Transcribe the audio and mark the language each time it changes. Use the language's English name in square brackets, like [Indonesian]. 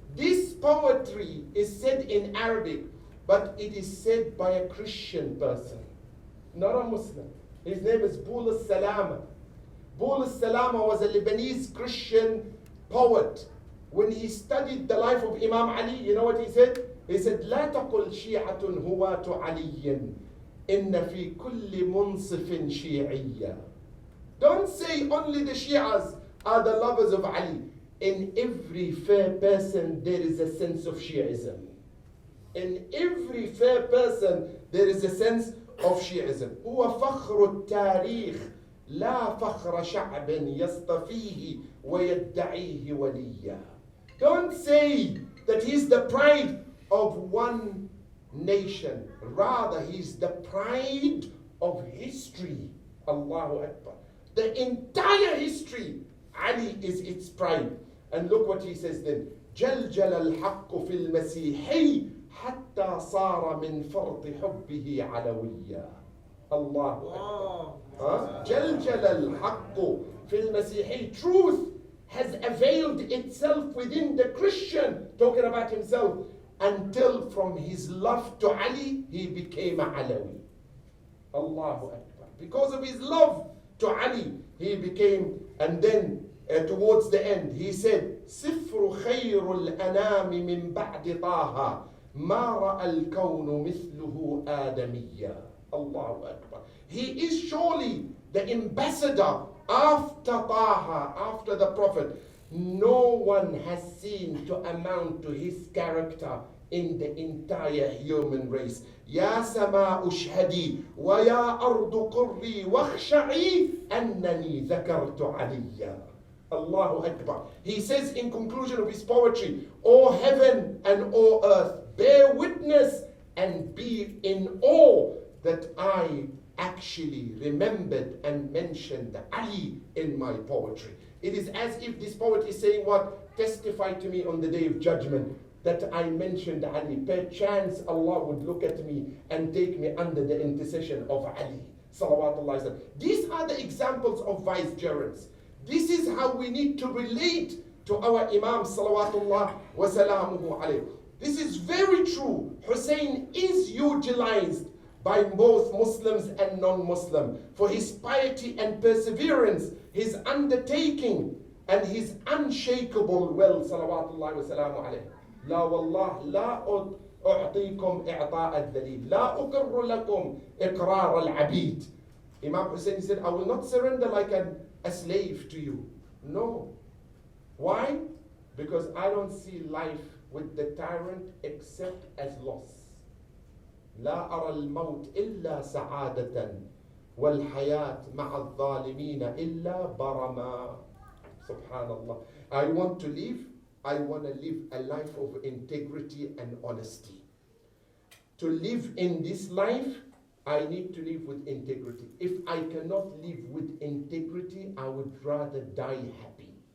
[English] This poetry is said in Arabic, but it is said by a Christian person, not a Muslim. His name is Bul al-Salama. Bul al-Salama was a Lebanese Christian poet. When he studied the life of Imam Ali, you know what he said? He said, [Arabic] لا تقل شيعة هواة علي إن في كل منصف شيعية. [English] Don't say only the Shias are the lovers of Ali. In every fair person, there is a sense of Shi'ism. In every fair person, there is a sense of Shi'ism. [Arabic] هو فخر التاريخ لا فخر شعب يصطفيه ويدعيه وليا. [English] Don't say that he's the pride of one nation. Rather, he's the pride of history. Allahu Akbar. The entire history, Ali is its pride. And look what he says then. [Arabic] جلجل الحق في المسيحي حتى صار من فرط حبه علويا. الله أكبر. جلجل الحق في المسيحي. [English] Truth has availed itself within the Christian, talking about himself, until from his love to Ali, he became a Alawi. Allahu Akbar. Because of his love to Ali, he became, and then towards the end, he said, [Arabic] سفر خير الأنام من بعد طه ما رأى الكون مثله آدميا. [English] Allahu Akbar. He is surely the ambassador after Taha, after the Prophet. No one has seen to amount to his character in the entire human race. [Arabic] يا سماء اشهدي ويا أرض قري واخشعي أنني ذكرت عليا. [English] Allahu Akbar. He says in conclusion of his poetry, O heaven and O earth, bear witness and be in awe that I actually remembered and mentioned Ali in my poetry. It is as if this poet is saying what? Testify to me on the day of judgment that I mentioned Ali, perchance Allah would look at me and take me under the intercession of Ali. Salawatullah sallam. These are the examples of vicegerents. This is how we need to relate to our Imam Salawatullah wa salamuhu alayhi. This is very true. Hussein is utilized by both Muslims and non-Muslim for his piety and perseverance, his undertaking and his unshakable will. Salawatullah wa salamu alayhi. [Arabic] لا والله لا أعطيكم إعطاء الذليل لا أقر لكم إقرار العبيد. [English] Imam Hussain said, I will not surrender like a slave to you. No. Why? Because I don't see life with the tyrant except as loss. [Arabic] لا أرى الموت إلا سعادة والحياة مع الظالمين إلا برما. [English] Subhanallah. I want to live a life of integrity and honesty. To live in this life, I need to live with integrity. If I cannot live with integrity, I would rather die happy.